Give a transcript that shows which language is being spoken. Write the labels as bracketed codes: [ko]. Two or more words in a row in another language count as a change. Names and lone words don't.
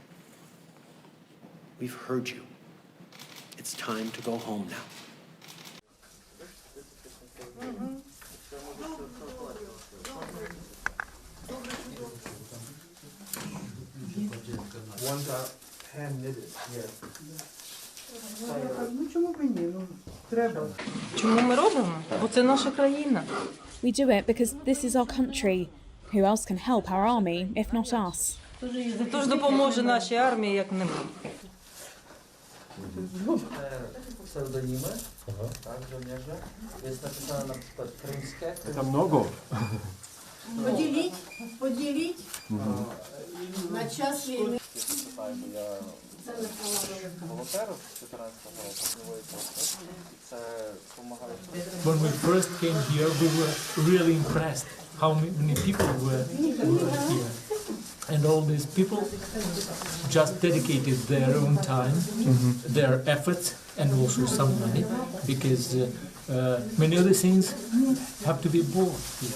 [en] We've heard you. It's time to go home now. Ones are hand knitted, yeah. [uk] Чому ми робимо? Бо це наша країна. [en] We do it because this is our country. Who else can help our army if not us? [uk] Хто ж допоможе нашій армії, як не ми? [pl] Pseudoніми, tak, żołnierze. Jest napisane na przykład krymskie. Tam mnogo. [uk] Поділіть на час війни. [en] When we first came here, we were really impressed how many people were here. And all these people just dedicated their own time, their efforts, and also some money, because many other things have to be bought here.